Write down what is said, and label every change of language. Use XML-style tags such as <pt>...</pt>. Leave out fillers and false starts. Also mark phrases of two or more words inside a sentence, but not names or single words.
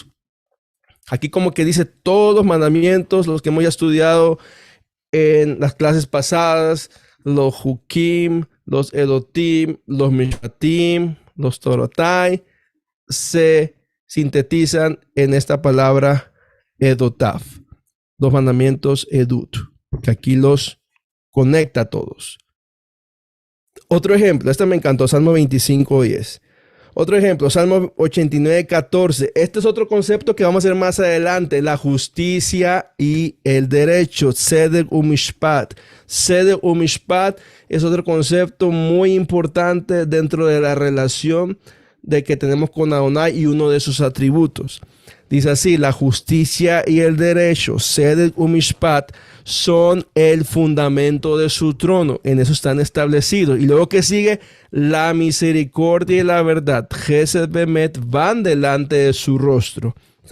<es>Aquí como que dice todos los mandamientos, los que hemos ya estudiado en las clases pasadas, los hukim, los edotim, los mishpatim, los torotai, se sintetizan en esta palabra edotav, los mandamientos edut, que aquí los conecta a todos. Otro ejemplo, este me encantó, Salmo 25:10. Otro ejemplo, Salmo 89:14. Este es otro concepto que vamos a ver más adelante: la justicia y el derecho.</es> <he>צדק ומשפט. צדק ומשפט</he> <es>es otro concepto muy importante dentro de la relación de que tenemos con Adonai y uno de sus atributos. Dice así: la justicia y el derecho,</es> <he>צדק ומשפט,</he> <es>son el fundamento de su trono. En eso están establecidos. Y luego que sigue, la misericordia y la verdad,</es> <he>חסד ואמת,</he> <es>van delante de su rostro.</es>